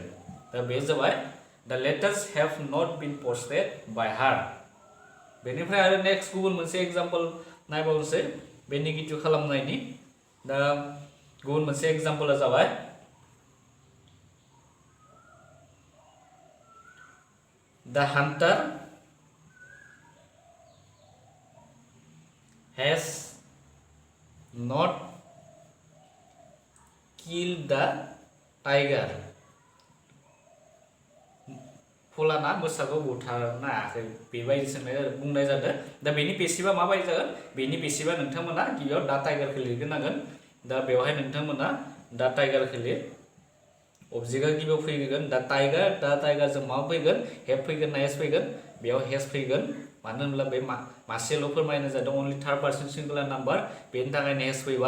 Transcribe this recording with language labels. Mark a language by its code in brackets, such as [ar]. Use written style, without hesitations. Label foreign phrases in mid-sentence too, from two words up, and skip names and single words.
[brx] दा बे जाबाय [en] the letters have not been posted by her. [brx] बेनिफ्राय आरो नेक्स्ट गुबुन मोनसे एग्जाम्पल नायबावनोसै बे नेगेटिभ खालामनायनि दा गुबुन मोनसे एग्जाम्पला जाबाय [en] the hunter has not killed the tiger [brx] फलाना मोसाखौ बुथारनो हायाखै बेबायदि बुंनाय जादों। दा बेनि पेसिभा माबायदि जागोन बेनि पेसिभा नोंथांमोना गिबियाव दा टाइगारखौ लिरग्रोनांगोन दा बेवहाय नोंथांमोना दा टाइगारखौ लिर अबजेक्टआ गिबियाव फैगोन दा टाइगारजों मा फैगोन हेभ फैगोन ना हेज फैगोन बेयाव हेज फैगोन मानो होनब्ला बे मासेल' फोरमायनाय जादों [en] only third person singular number [brx] बेनि थाखायनो हेज फैबाय।